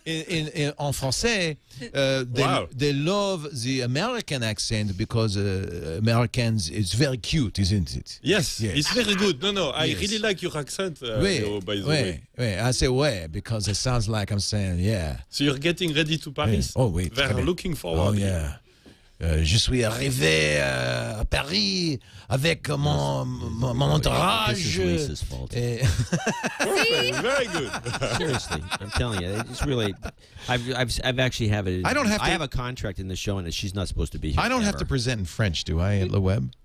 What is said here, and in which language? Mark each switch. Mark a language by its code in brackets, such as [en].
[fr] En français, [en] they love the American accent because Americans, it's very cute, isn't it? Yes, it's very good. No, I really like your accent, Leo, by the way. I say ouais because it sounds like I'm saying, yeah. So you're getting ready to Paris? [fr] Oh, oui. [en] They're looking forward. Oh, yeah. [fr] Je suis arrivé à Paris avec mon entourage. [en] This is Lisa's fault. Perfect. Very good. Seriously, I'm telling you, it's really. I've actually have it. I don't have to. I have a contract in the show, and she's not supposed to be here. I don't have to present in French, do I, at Le Web?